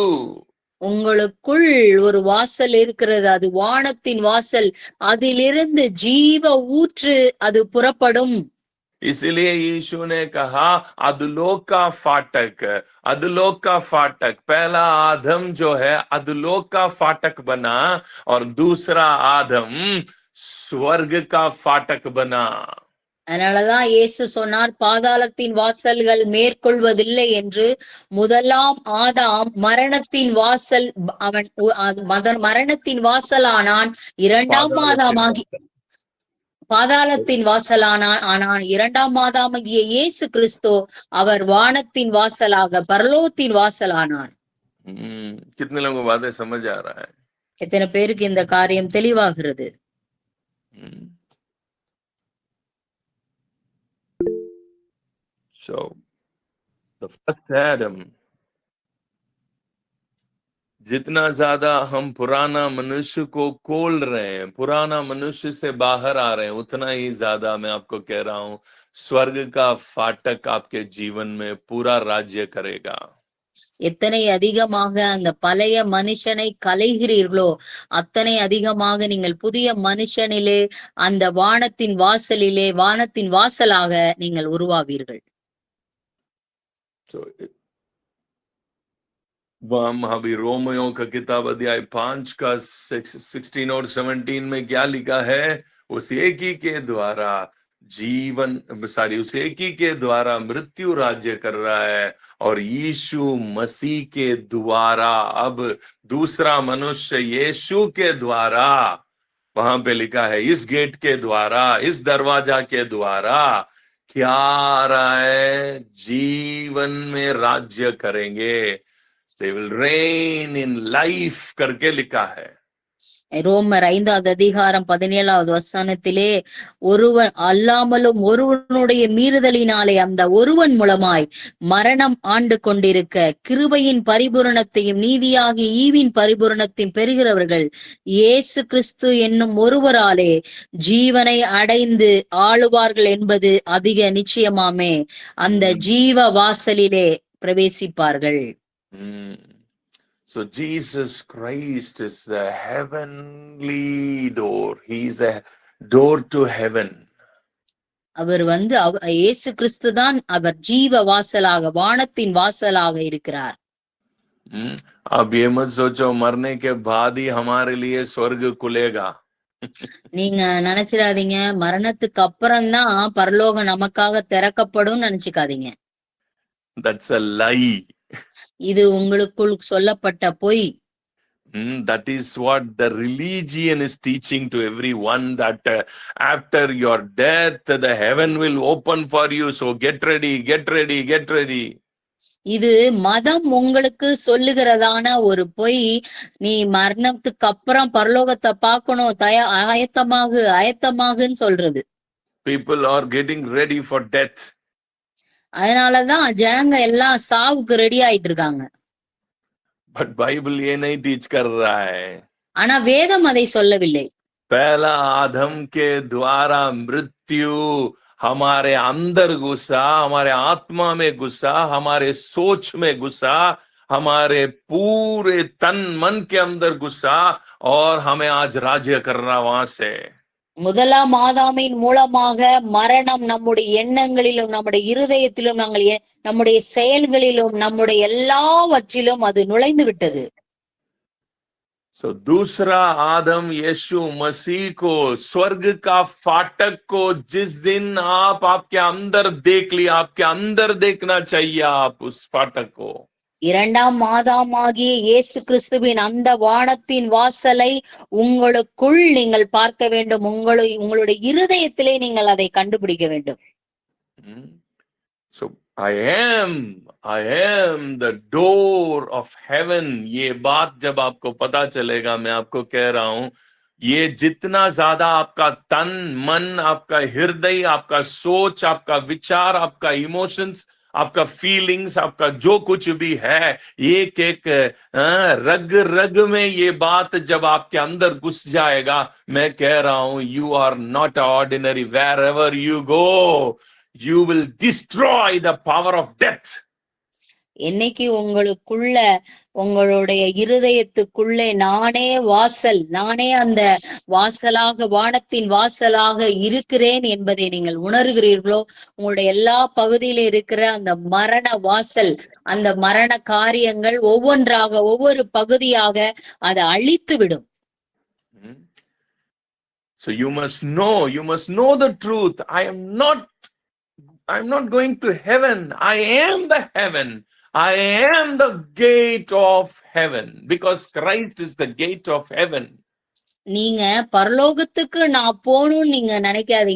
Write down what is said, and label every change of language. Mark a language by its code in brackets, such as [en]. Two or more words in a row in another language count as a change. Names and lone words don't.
[ta] உங்களுக்குள் ஒரு வாசல் இருக்கிறது, அது வானத்தின் வாசல். அதிலிருந்து ஜீவ ஊற்று அது புறப்படும். [hi] इसलिए यीशु ने कहा अधोलोक का फाटक पहला आदम जो है अधोलोक का फाटक बना और दूसरा आदम स्वर्ग का फाटक बना. [ta] அதனாலதான் இயேசு சொன்னார், பாதாளத்தின் வாசல்கள் மேற்கொள்வதில்லை என்று. முதலாம் ஆதாம் மரணத்தின் வாசல், அவன் மரணத்தின் வாசலானான். இரண்டாம் ஆதாமாகி பாதாளத்தின் வாசலானான். இரண்டாம் ஆதாமாகிய இயேசு கிறிஸ்து அவர் வானத்தின் வாசலாக, பரலோகத்தின் வாசலானார். [hi] कितने लोगों को बातें समझ आ रहा है? [ta] எத்தனை பேருக்கு இந்த காரியம் தெளிவாகிறது? [en] So the first Adam, [hi] जितना ज्यादा हम पुराना मनुष्य को खोल रहे हैं, पुराना मनुष्य से बाहर आ रहे हैं, उतना ही ज्यादा मैं आपको कह रहा हूं स्वर्ग का फाटक आपके जीवन में पूरा राज्य करेगा. [ta] எத்தனை அதிகமாக அந்த பழைய மனுஷனை கலைகிறீர்களோ அத்தனை அதிகமாக நீங்கள் புதிய மனுஷனிலே, அந்த வானத்தின் வாசலிலே, வானத்தின் வாசலாக நீங்கள் உருவாவீர்கள். [hi] हम अभी रोमियो का किताब अध्याय 5 का 16 और 17 में क्या लिखा है? उस एक ही के द्वारा उस एक ही के द्वारा मृत्यु राज्य कर रहा है और यीशु मसीह के द्वारा अब दूसरा मनुष्य यीशु के द्वारा, वहां पे लिखा है इस गेट के द्वारा, इस दरवाजा के द्वारा क्या आ रहा है? जीवन में राज्य करेंगे. [en] They will reign in life [hi] करके लिखा है. [ta] ரோமர் 5வது அதிகாரம் 17வது வசனத்திலே, ஒருவன் அல்லாமலும் ஒருவனுடைய மீறுதலினாலே அந்த ஒருவன் மூலமாய் மரணம் ஆண்டு கொண்டிருக்க கிருபையின் பரிபூரணத்தையும் நீதியாகிய ஈவின் பரிபூரணத்தையும் பெறுகிறவர்கள் இயேசு கிறிஸ்து என்னும் ஒருவராலே ஜீவனை அடைந்து ஆளுவார்கள் என்பது அதிக நிச்சயமாமே. அந்த ஜீவ வாசலிலே பிரவேசிப்பார்கள். [en] So Jesus Christ is the heavenly door. He is a door to heaven. [ta] அவர் இயேசு கிறிஸ்து தான் அவர் ஜீவ வாசலாக, வானத்தின் வாசலாக இருக்கிறார். [hi] अब ये मत सोचो मरने के बाद ही हमारे लिए स्वर्ग खुलेगा. [ta] நீங்க நினைச்சிடாதீங்க மரணத்துக்கு அப்புறம் தான் பரலோகம் நமக்காக திறக்கப்படும் நினைச்சுக்காதீங்க. [en] That's a lie. [ta] இது உங்களுக்குள் சொல்லப்பட்ட பொய். [en] That is what the religion is teaching to everyone, that after your death the heaven will open for you, so get ready. [ta] இது மதம் உங்களுக்கு சொல்லுகிறதான ஒரு பொய். நீ மரணத்துக்கு அப்புறம் பரலோகத்தை பார்க்கணும், ஆயத்தமாகுன்னு சொல்றது. [en] People are getting ready for death. [ta] அதனாலதான் ஜனங்க எல்லாம் சாவுக்கு ரெடி ஆயிட்டு இருக்காங்க. [hi] But Bible ये नहीं teach कर रहा है. [ta] ஆனா வேதம் அதை சொல்லவில்லை. [hi] पहला आदम के द्वारा मृत्यु हमारे अंदर घुसा, हमारे आत्मा में घुसा, हमारे सोच में घुसा, हमारे पूरे तन मन के अंदर घुसा और हमें आज राज्य कर रहा वहां से. [ta] முதலாம் ஆதாமின் மூலமாக மரணம் நம்முடைய எண்ணங்களிலும், நம்முடைய இருதயத்திலும், நம்முடைய செயல்களிலும், நம்முடைய எல்லாவற்றிலும் அது நுழைந்து விட்டது. [hi] So दूसरा आदम यीशु मसीह को, स्वर्ग का फाटक को जिस दिन आप आपके अंदर देख लिया, आपके अंदर देखना चाहिए आप उस फाटक को. [ta] இரண்டாம் ஆதாமாகிய இயேசு கிறிஸ்துவின் அந்த வானத்தின் வாசலை உங்களுக்குள் நீங்கள் பார்க்க வேண்டும். உங்களுடைய இருதயத்திலே நீங்கள் அதை கண்டுபிடிக்க வேண்டும். [en] So I am the door of heaven. [hi] ये बात जब आपको पता चलेगा, मैं आपको कह रहा हूं, ये जितना ज्यादा आपका तन मन, आपका हृदय, आपका सोच, आपका विचार, आपका इमोशंस, आपका फीलिंग्स, आपका जो कुछ भी है, एक एक रग रग में ये बात जब आपके अंदर घुस जाएगा, मैं कह रहा हूं, [en] you are not ordinary. Wherever you go, you will destroy the power of death. [ta] என்னைக்கு உங்களுக்குள்ள உங்களுடைய இருதயத்துக்குள்ளே நானே வாசல், நானே அந்த வாசலாக, வானத்தின் வாசலாக இருக்கிறேன் என்பதை நீங்கள் உணர்கிறீர்களோ, உங்களுடைய எல்லா பகுதியில இருக்கிற அந்த மரண வாசல், அந்த மரண காரியங்கள் ஒவ்வொன்றாக, ஒவ்வொரு பகுதியாக அதை அழித்து விடும். [en] So you must know the truth. I'm not going to heaven. I am the heaven. I am the gate of heaven because Christ is the gate of heaven. [ta] நீங்க பரலோகத்துக்கு நான் போகணும்னு நீங்க நினைக்காதீங்க.